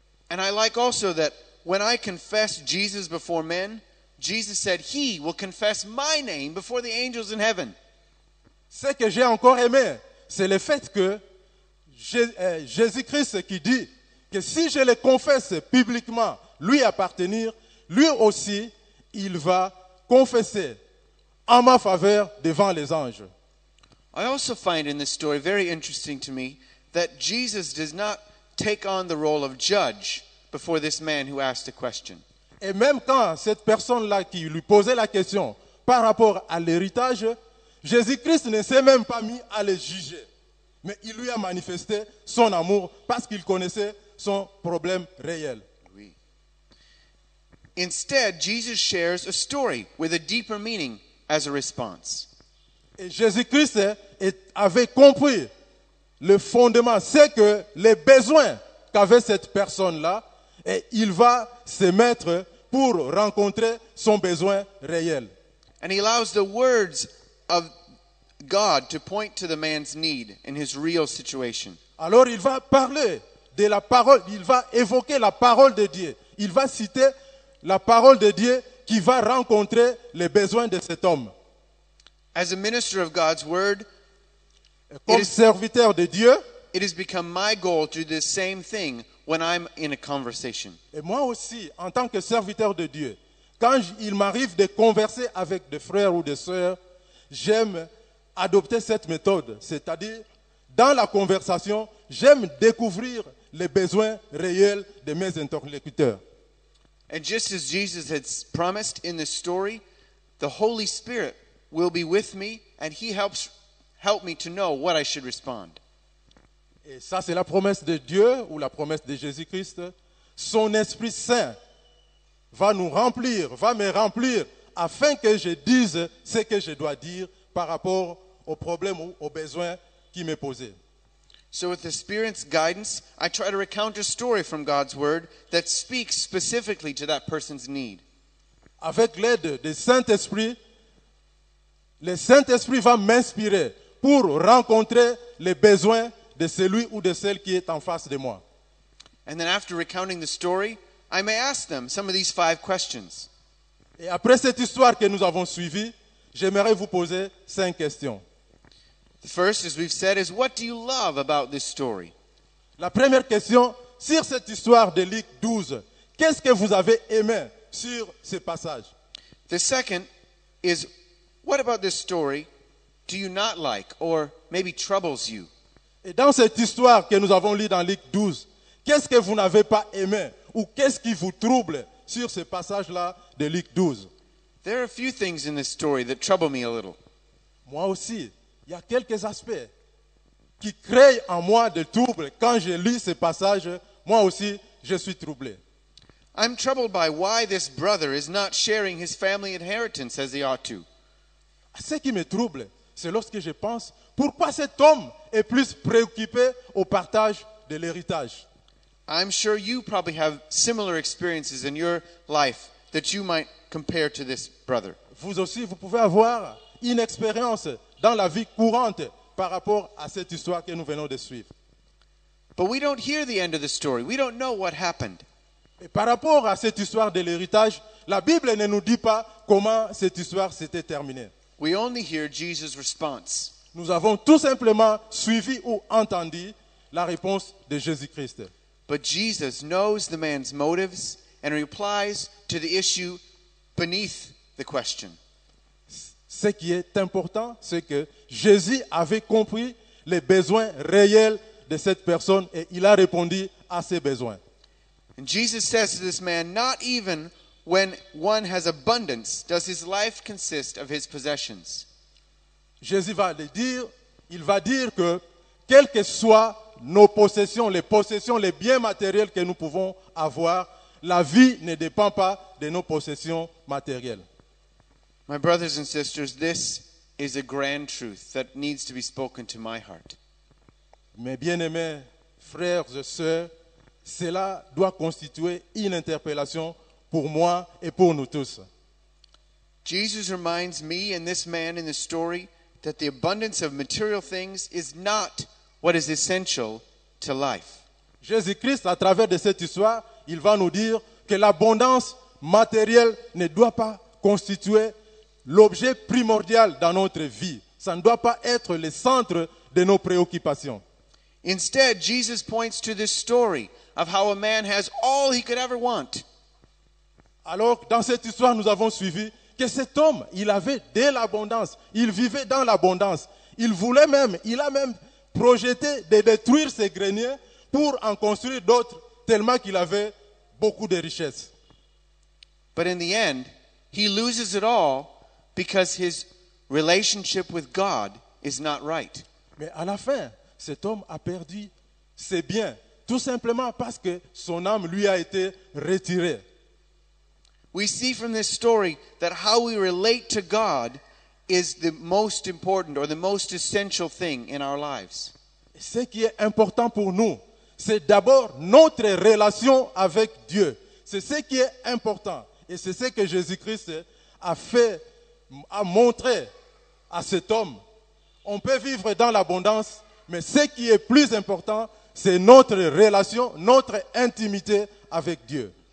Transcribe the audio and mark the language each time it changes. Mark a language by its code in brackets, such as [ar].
[en] And I like also that when I confess Jesus before men, Jesus said he will confess my name before the angels in heaven. [fr] Ce que j'ai encore aimé, c'est le fait que Jésus-Christ qui dit que si je le confesse publiquement, lui appartenir, lui aussi, il va confesser en ma faveur devant les anges. [en] I also find in this story very interesting to me that Jesus does not take on the role of judge before this man who asked a question. [fr] Et même quand cette personne-là qui lui posait la question par rapport à l'héritage, Jésus-Christ ne s'est même pas mis à le juger. Mais il lui a manifesté son amour parce qu'il connaissait son problème réel. Oui. [en] Instead, Jesus shares a story with a deeper meaning as a response. [fr] Et Jésus-Christ avait compris le fondement, c'est que les besoins qu'avait cette personne-là, et il va se mettre pour rencontrer son besoin réel. [en] And he allows the words of God to point to the man's need in his real situation. [fr] Alors il va parler de la parole, il va évoquer la parole de Dieu. Il va citer la parole de Dieu qui va rencontrer les besoins de cet homme. [en] As a minister of God's word, [fr] Comme serviteur de Dieu, [en] it has become my goal to do the same thing when I'm in a conversation. [fr] et moi aussi, en tant que serviteur de Dieu, quand il m'arrive de converser avec des frères ou des sœurs, j'aime adopter cette méthode. C'est-à-dire, dans la conversation, j'aime découvrir les besoins réels de mes interlocuteurs. [en] And just as Jesus had promised in this story, the Holy Spirit will be with me and he help me to know what I should respond. [fr] Et ça, c'est la promesse de Dieu ou la promesse de Jésus-Christ. Son Esprit Saint va nous remplir, va me remplir, afin que je dise ce que je dois dire par rapport aux problèmes ou aux besoins qui m'est posé. [en] So with the Spirit's guidance, I try to recount a story from God's Word that speaks specifically to that person's need. [fr] Avec l'aide du Saint-Esprit, le Saint-Esprit va m'inspirer pour rencontrer les besoins de celui ou de celle qui est en face de moi. [en] And then after recounting the story, I may ask them some of these 5 questions. [fr] Et après cette histoire que nous avons suivie, j'aimerais vous poser 5 questions. [en] The first, as we've said, is what do you love about this story? [fr] La première question, sur cette histoire de Luc 12, qu'est-ce que vous avez aimé sur ce passage? [en] The second is what about this story do you not like or maybe troubles you? [fr] Et dans cette histoire que nous avons lue dans Luc 12, qu'est-ce que vous n'avez pas aimé ou qu'est-ce qui vous trouble sur ce passage-là de Luc 12? [en] There are a few things in this story that trouble me a little. [fr] Moi aussi, il y a quelques aspects qui créent en moi des troubles. Quand je lis ce passage, moi aussi, je suis troublé. [en] I'm troubled by why this brother is not sharing his family inheritance as he ought to. [fr] Ce qui me trouble, c'est lorsque je pense pourquoi cet homme est plus préoccupé au partage de l'héritage. [en] I'm sure you probably have similar experiences in your life that you might compare to this brother. [fr] Vous aussi, vous pouvez avoir une expérience dans la vie courante par rapport à cette histoire que nous venons de suivre. [en] But we don't hear the end of the story. We don't know what happened. [fr] Et par rapport à cette histoire de l'héritage, la Bible ne nous dit pas comment cette histoire s'était terminée. [en] We only hear Jesus' response. [fr] Nous avons tout simplement suivi ou entendu la réponse de Jésus-Christ. [en] But Jesus knows the man's motives and replies to the issue beneath the question. [fr] Ce qui est important, c'est que Jésus avait compris les besoins réels de cette personne et il a répondu à ses besoins. [en] And Jesus says to this man, not even when one has abundance does his life consist of his possessions. [fr] Jésus va le dire, il va dire que quelles que soient nos possessions, les biens matériels que nous pouvons avoir, la vie ne dépend pas de nos possessions matérielles. [en] My brothers and sisters, this is a grand truth that needs to be spoken to my heart. [fr] Mes bien-aimés frères et sœurs, cela doit constituer une interpellation pour moi et pour nous tous. [en] Jesus reminds me and this man in the story that the abundance of material things is not what is essential to life. [fr] Jésus-Christ, à travers de cette histoire, il va nous dire que l'abondance matérielle ne doit pas constituer l'objet primordial dans notre vie. Ça ne doit pas être le centre de nos préoccupations. [en] Instead, Jesus points to this story of how a man has all he could ever want. [fr] Alors, dans cette histoire, nous avons suivi que cet homme, il avait de l'abondance. Il vivait dans l'abondance. Il a même projeté de détruire ses greniers pour en construire d'autres, tellement qu'il avait beaucoup de richesses. [en] But in the end, he loses it all because his relationship with God is not right. [fr] Mais à la fin, cet homme a perdu ses biens, tout simplement parce que son âme lui a été retirée. [en] We see from this story that how we relate to God is the most important or the most essential thing in our lives. [fr] Ce qui est important pour nous, c'est d'abord notre relation avec Dieu. C'est ce qui est important. Et c'est ce que Jésus-Christ a montré à cet homme. On peut vivre dans l'abondance, mais ce qui est plus important, c'est notre relation, notre intimité avec Dieu.